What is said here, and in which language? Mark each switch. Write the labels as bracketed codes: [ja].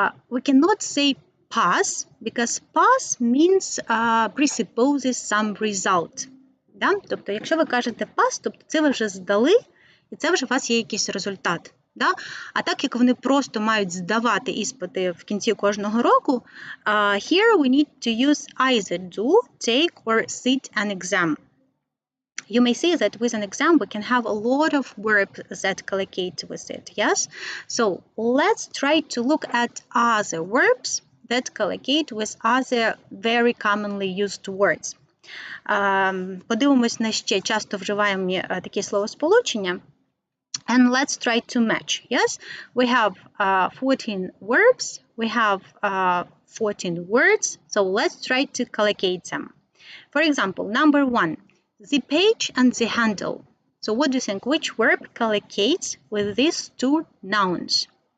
[en] We cannot say pass because pass means presupposes some result. [uk] Да? Тобто, якщо ви кажете pass, тобто це ви вже здали, і це вже у вас є якийсь результат. Да? А так як вони просто мають здавати іспити в кінці кожного року, [en] here we need to use either do, take or sit an exam. You may say that with an exam we can have a lot of verbs that collocate with it, yes? So let's try to look at other verbs that collocate with other very commonly used words. [uk] Подивимось на ще часто вживаємо такі словосполучення. [en] And let's try to match, yes? We have 14 verbs, we have 14 words, so let's try to collocate them. For example, number 1, the page and the handle. So what do you think? Which verb collocates with these 2 nouns?